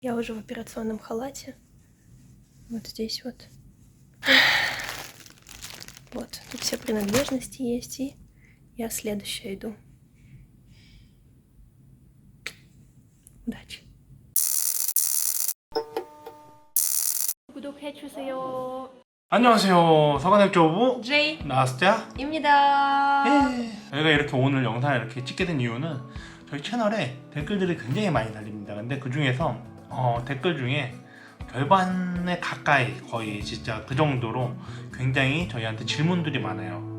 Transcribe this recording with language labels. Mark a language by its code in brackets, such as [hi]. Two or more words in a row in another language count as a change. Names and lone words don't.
[ru] Я уже в операционном халате. Вот здесь вот. Вот, тут все принадлежности есть, и я следующая иду. Удачи. [ko] 구독해주세요. 안녕하세요. 서간액조부 제이 나스티아 입니다. 저희가 이렇게 오늘 영상을 이렇게 찍게 된 이유는 저희 채널에 댓글들이 굉장히 많이 달립니다. 근데 그 중에서 댓글 중에 절반에 가까이, 거의 진짜 그 정도로 굉장히 저희한테 질문들이 많아요.